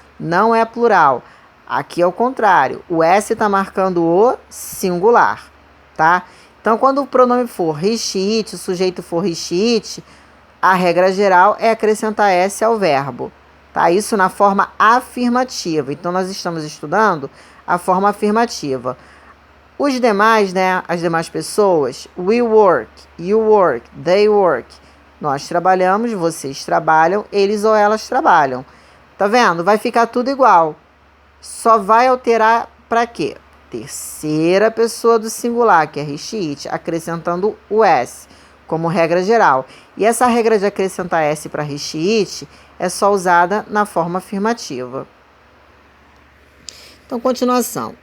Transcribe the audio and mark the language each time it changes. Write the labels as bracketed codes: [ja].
[pt] Não é plural. Aqui é o contrário. O S está marcando o singular, tá? Então, quando o pronome for he, she, it, o sujeito for he, she, it, a regra geral é acrescentar S ao verbo, tá? Isso na forma afirmativa. Então, nós estamos estudando a forma afirmativa. Os demais, né, as demais pessoas, [en] we work, you work, they work. [pt] Nós trabalhamos, vocês trabalham, eles ou elas trabalham. Tá vendo? Vai ficar tudo igual. Só vai alterar para quê? Terceira pessoa do singular, que é he, she, it, acrescentando o S, como regra geral. E essa regra de acrescentar S para he, she, it é só usada na forma afirmativa. Então, continuação.